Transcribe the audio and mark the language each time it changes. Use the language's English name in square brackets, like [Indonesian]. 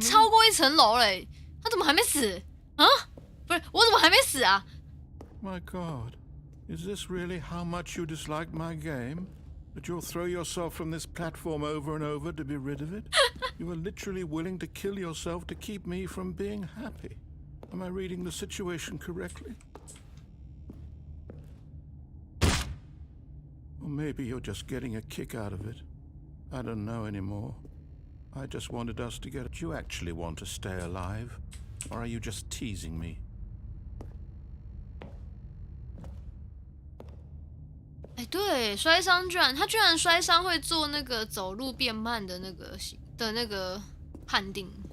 [Chinese] 超过一层楼嘞，他怎么还没死啊？不是，我怎么还没死啊？ [English] My God, is this really how much you dislike my game? That you'll throw yourself from this platform over and over to be rid of it? You are literally willing to kill yourself to keep me from being happy. Am I reading the situation correctly? Or maybe you're just getting a kick out of it. I don't know anymore. I just wanted us to get it. Do you actually want to stay alive? Or are you just teasing me? [Chinese] 哎，对，摔伤他居然摔伤会做那个走路变慢的那个判定。